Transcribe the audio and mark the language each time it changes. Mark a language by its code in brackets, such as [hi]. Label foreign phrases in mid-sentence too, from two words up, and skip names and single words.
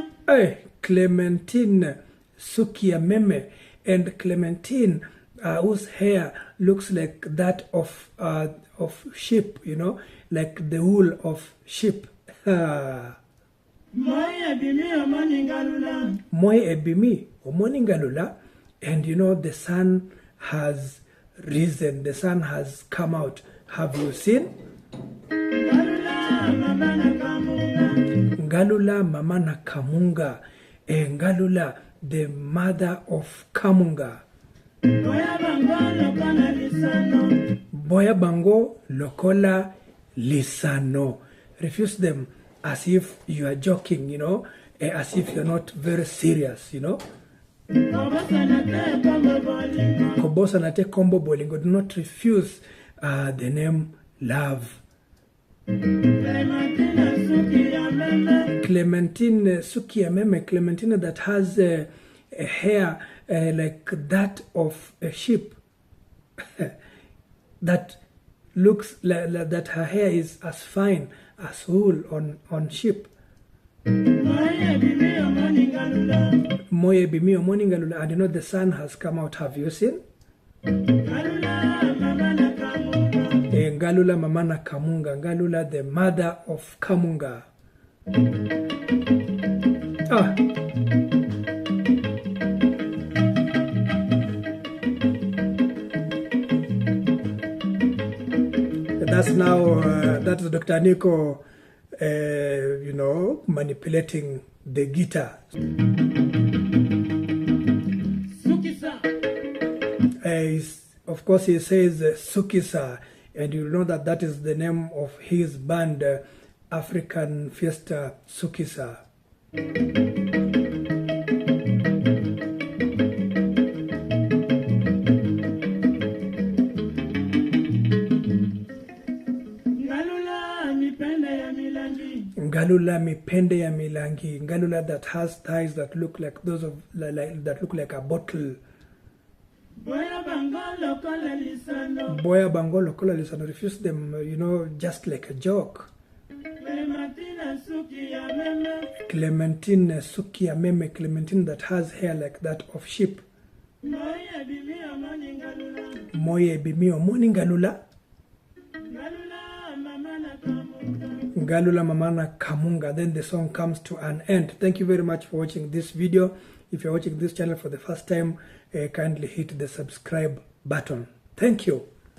[ln] Hey, Clementine suki ya meme. [en] And Clementine, whose hair looks like that of sheep, you know, like the wool of sheep. [ln] Moi ebimi omoningalula. Moi ebimi omoningalula. [en] And you know, the sun has risen, the sun has come out. Have you seen? [ln] Ngalula mamana kamunga. [en] Ngalula, the mother of Kamunga. [ln] Boya bango lokola lisano. [en] Refuse them as if you are joking, you know, as if you're not very serious, you know. [ln] Kobosanate kombo bolingo. [en] Do not refuse the name love. [ln] Clementine suki ya meme. [en] Clementine that has a hair like that of a sheep. That looks like that her hair is as fine as wool on sheep. [ln] Moye bimi omoningalula. [en] And you know, the sun has come out. Have you seen? [ln] Ngalula mamana kamunga. [en] Ngalula, the mother of Kamunga. That's now, that's Dr. Nico, you know, manipulating the guitar. Sukisa. Of course, he says Sukisa, and you know that that is the name of his band, African Fiesta Sukisa. [ln] Ngalula mipende ya milangi. [en] Ngalula that has thighs that look like those of that look like a bottle. [ln] Boya bango lokola lisano. Boya bango lokola lisano. [en] Refuse them, you know, just like a joke. [ln] Clementine suki ya meme. Clementine suki ya meme. [en] Clementine that has hair like that of sheep. [ln] Moye bimio moni ngalula. Ngalula mamana kamunga. [en] Then the song comes to an end. Thank you very much for watching this video. If you're watching this channel for the first time, kindly hit the subscribe button. Thank you.